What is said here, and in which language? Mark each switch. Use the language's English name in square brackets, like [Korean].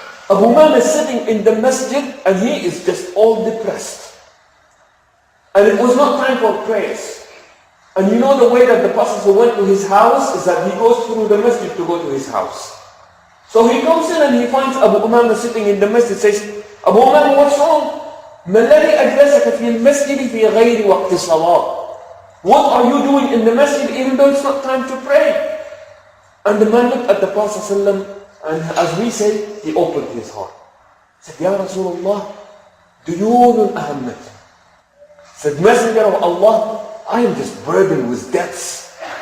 [English] Abu Umam is sitting in the masjid and he is just all depressed. And it was not time for prayers. And you know the way that the Prophet went to his house is that he goes through the masjid to go to his house. So he comes in and he finds Abu Umam sitting in the masjid, says, Abu Umam, what's wrong? [Arabic] ما الذي أجلسك في المسجد في غير وقت الصلاة? [English] What are you doing in the masjid even though it's not time to pray? And the man looked at the Prophet ﷺ, and as we say, he opened his heart. He said, [Arabic] Ya Rasulullah, duyunun ahammat. [English] Said, Messenger of Allah, I am just burdened with debts.